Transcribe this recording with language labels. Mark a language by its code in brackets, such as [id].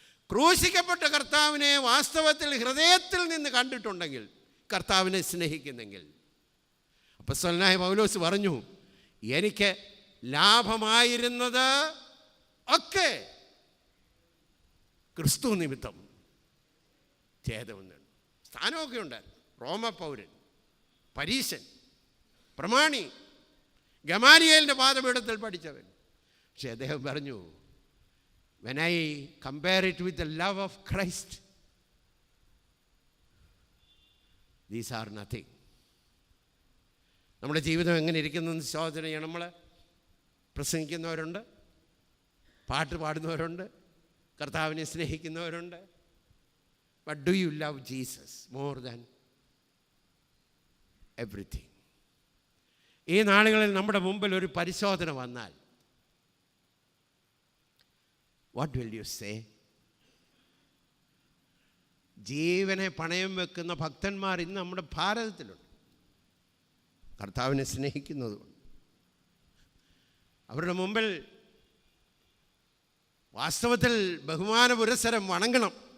[ml] ക്രൂശിക്കപ്പെട്ട കർത്താവിനെ വാസ്തവത്തിൽ ഹൃദയത്തിൽ നിന്ന് കണ്ടിട്ടുണ്ടെങ്കിൽ, കർത്താവിനെ സ്നേഹിക്കുന്നെങ്കിൽ, അപ്പോസ്തലനായ പൗലോസ് പറഞ്ഞു, എനിക്ക് ലാഭമായിരുന്നത് ഒക്കെ ക്രിസ്തു നിമിത്തം ഛേദമെന്നുണ്ട്. സ്ഥാനമൊക്കെ ഉണ്ടായിരുന്നു. റോമ പൗരൻ, പരീശൻ, പ്രമാണി, ഗമാലിയേലിൻ്റെ പാദപീഠത്തിൽ പഠിച്ചവൻ. പക്ഷെ അദ്ദേഹം പറഞ്ഞു, [en] when I compare it with the love of Christ, these are nothing. [ml] നമ്മുടെ ജീവിതം എങ്ങനെ ഇരിക്കുന്നതെന്ന് ശോധന ചെയ്യണം. നമ്മൾ പ്രസംഗിക്കുന്നവരുണ്ട്, പാട്ട് പാടുന്നവരുണ്ട്, കർത്താവിനെ സ്നേഹിക്കുന്നവരുണ്ട്. [en] But do you love Jesus more than everything? [ml] ഈ നാളുകളിൽ നമ്മുടെ മുമ്പിൽ ഒരു പരിശോധന വന്നാൽ, [en] what will you say? [ml] ജീവനെ പണയം വെക്കുന്ന ഭക്തന്മാർ ഇന്ന് നമ്മുടെ ഭാരതത്തിലുണ്ട്. കർത്താവിനെ സ്നേഹിക്കുന്നതുകൊണ്ട് അവരുടെ മുമ്പിൽ വാസ്തവത്തിൽ ബഹുമാന പുരസ്സരം വണങ്ങണം.